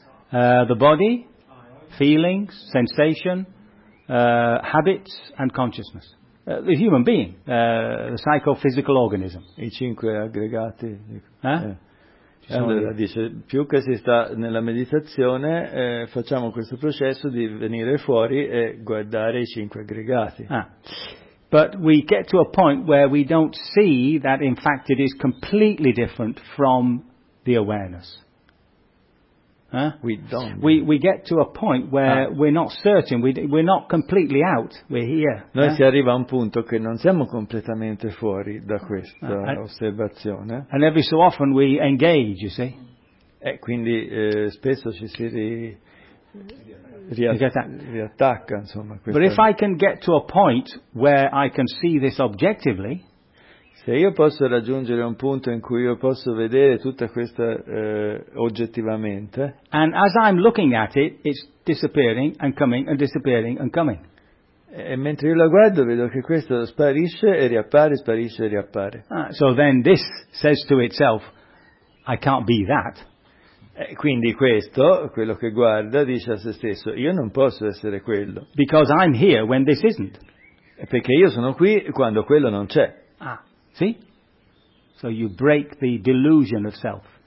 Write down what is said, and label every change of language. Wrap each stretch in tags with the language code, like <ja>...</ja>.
<en>The body, feelings, sensation, habits and consciousness. The human being, the psychophysical organism.</en> <it>I cinque aggregati. Allora dice, più che si sta nella meditazione, facciamo questo processo di venire fuori e guardare i cinque aggregati. Ah.</it> <en>But we get to a point where we don't see that in fact it is completely different from the awareness. Huh? We don't. We get to a point where we're not certain, we're not completely out, we're here.</en> <it>Noi si arriva a un punto che non siamo completamente fuori da questa osservazione.</it> <en>And every so often we engage, you see.</en> <it>E quindi spesso ci si riattacca, insomma.</it> <en>But if I can get to a point where I can see this objectively,</en> <it>se io posso raggiungere un punto in cui io posso vedere tutta questa oggettivamente.</it> <en>And as I'm looking at it, it's disappearing and coming and disappearing and coming.</en> <it>E mentre io la guardo vedo che questo sparisce e riappare, sparisce e riappare.</it> <en>Ah, so then this says to itself, I can't be that.</en> <it>E quindi questo, quello che guarda, dice a se stesso, io non posso essere quello.</it> <en>Because I'm here when this isn't.</en> <it>Perché io sono qui quando quello non c'è.</it> <en>See? So you break the delusion of self.</en>